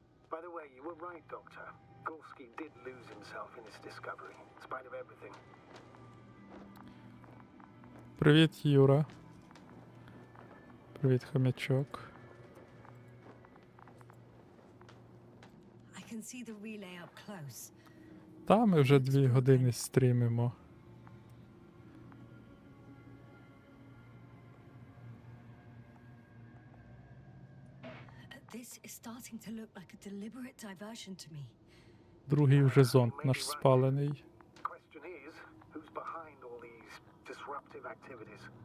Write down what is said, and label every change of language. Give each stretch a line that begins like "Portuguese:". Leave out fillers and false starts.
English: By the way, you were right, Doctor. Gorski did lose himself in his discovery, in spite of everything.
Ukrainian: Привіт, Юра. Привіт, хомячок.
English: I can see the relay up close.
Ukrainian: Та ми вже 2 години стрімимо.
English: This is starting to look like a deliberate diversion to me.
Ukrainian: Другий вже зонд наш спалений.
English: Question is, who's behind all these disruptive activities?